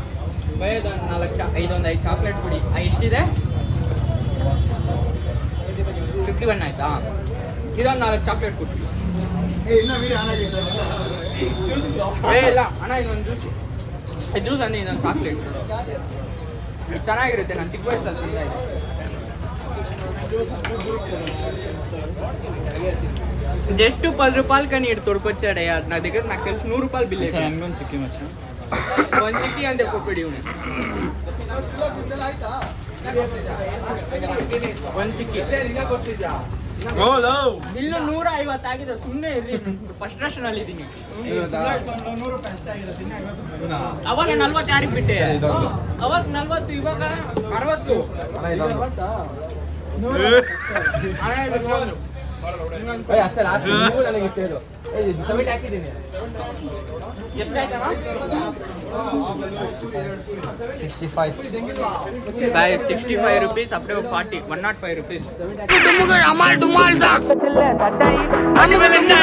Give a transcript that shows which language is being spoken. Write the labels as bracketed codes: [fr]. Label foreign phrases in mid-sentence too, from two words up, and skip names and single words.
[kn] ಐದು ಚಾಕ್ಲೇಟ್ ಕೊಡಿ ಎಷ್ಟಿದೆ 51 ಆಯ್ತಾ ಇದೊಂದು 4 ಚಾಕ್ಲೇಟ್ ಕೊಡ್ತೀವಿ ಇಲ್ಲ ಅಣ್ಣ ಇದೊಂದು ಜ್ಯೂಸ್ ಅಂದ್ರೆ ಇದೊಂದು ಚಾಕ್ಲೇಟ್ ಇದು ಚೆನ್ನಾಗಿರುತ್ತೆ ನಾನು ಚಿಕ್ಕ ವಯಸ್ಸಲ್ಲಿ ತಿಂತಾ ಇದ್ದೆ [te] జస్ట్ 10 రూపాయలు కానీ ఇటు తొడుకొచ్చాడే నా దగ్గర నాకు తెలిసి 100 రూపాయలు బిల్ [kn] ಹಂಗೊಂದು ಸಿಕ್ಕಿ ಮಚ್ಚ ಒಂದು ಚಿಕ್ಕಿ ಅಂತ ಕೊಟ್ಬಿಡಿ ಇವನು ಒಂದು ಚಿಕ್ಕಿ ಇನ್ನು 150 ಆಗಿದೆ ಸುಮ್ಮನೆ ಇರ್ರಿ ಫಸ್ಟ್ ರಶನ್ ಅಲ್ಲಿ ಇದ್ದೀನಿ ಅವಾಗ 40 ಯಾರಿಗೆ ಬಿಟ್ಟೆ ಅವಾಗ 40 ಇವಾಗ 60 ಅಷ್ಟೇ ಲಾಸ್ಟ್ ನನಗೆ ಇಷ್ಟ ಹೇಳು ಸಮಿಟ್ ಹಾಕಿದ್ದೀನಿ ಎಷ್ಟಾಯ್ತಣ್ಣ 65 [hi] गाइस 65 रुपीस अपने को 40 105 रुपीस